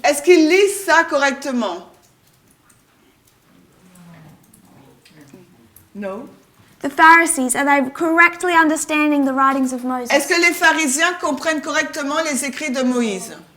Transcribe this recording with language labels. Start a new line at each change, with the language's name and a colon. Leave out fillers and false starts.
French: est-ce qu'ils lisent ça correctement? Non.
English: The Pharisees, are they correctly understanding the writings of Moses?
French: Est-ce que les pharisiens comprennent correctement les écrits de Moïse?